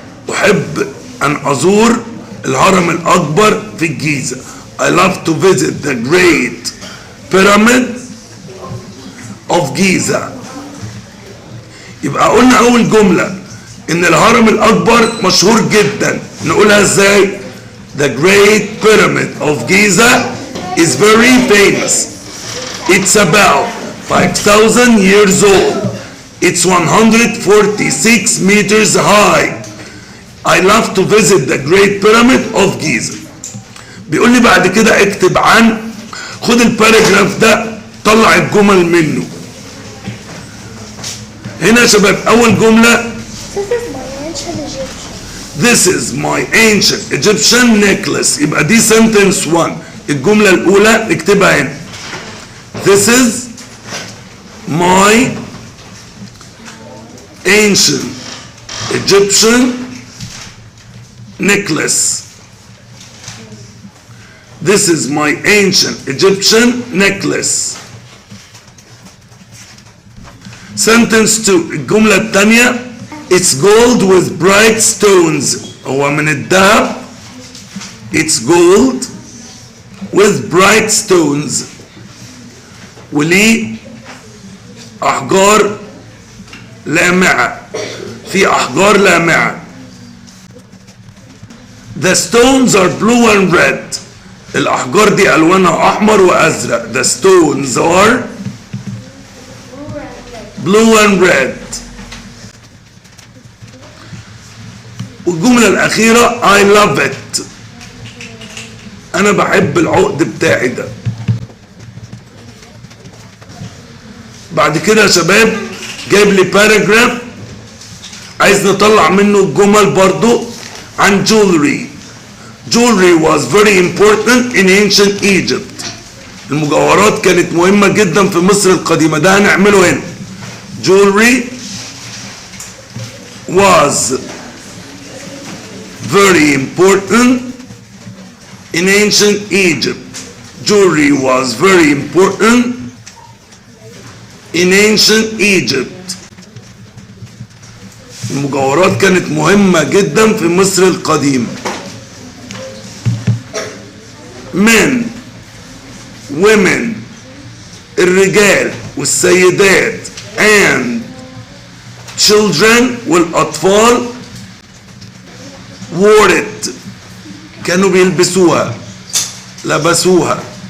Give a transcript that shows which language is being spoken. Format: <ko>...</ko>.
<ar>أحب أن أزور الهرم الأكبر في الجيزة.</ar> <en>I love to visit the Great Pyramid of Giza.</en> <ar>يبقى قلنا أول جملة إن الهرم الأكبر مشهور جدا. نقولها إزاي؟</ar> <en>The Great Pyramid of Giza is very famous. It's about 5,000 years old. It's 146 meters high. I love to visit the Great Pyramid of Giza.</en> <ar>بيقول لي بعد كده اكتب عن، خد الباراجراف ده طلع الجمل منه. هنا يا شباب أول جملة</ar> <en>This is my ancient Egyptian necklace.</en> <ar>يبقى دي sentence 1. الجملة الأولى اكتبها هنا.</ar> <en>This is my ancient Egyptian necklace. This is my ancient Egyptian necklace. Sentence 2.</en> <ar>الجملة الثانية</ar> <en>It's gold with bright stones.</en> <ar>هو من الذهب.</ar> <en>It's gold with bright stones.</en> <ar>وليه أحجار لامعة. في أحجار لامعة.</ar> <en>The stones are blue and red.</en> <ar>الأحجار دي ألوانها أحمر وأزرق.</ar> <en>The stones are blue and red.</en> <ar>والجملة الأخيرة</ar> <en>I love it.</en> <ar>أنا بحب العقد بتاعي ده. بعد كده يا شباب جايب لي باراجراف عايز نطلع منه الجمل برضو عن jewelry.</ar> <en>Jewelry was very important in ancient Egypt.</en> <ar>المجوهرات كانت مهمة جدا في مصر القديمة. ده هنعمله هنا.</ar> <en>Jewelry was very important in ancient Egypt. Jewelry was very important in ancient Egypt.</en> <ar>المجوهرات كانت مهمة جدا في مصر القديمة.</ar> <en>Men, women,</en> <ar>الرجال والسيدات</ar> <en>and children</en> <ar>والأطفال</ar> <en>wore it.</en> <ar>كانوا بيلبسوها لبسوها.</ar>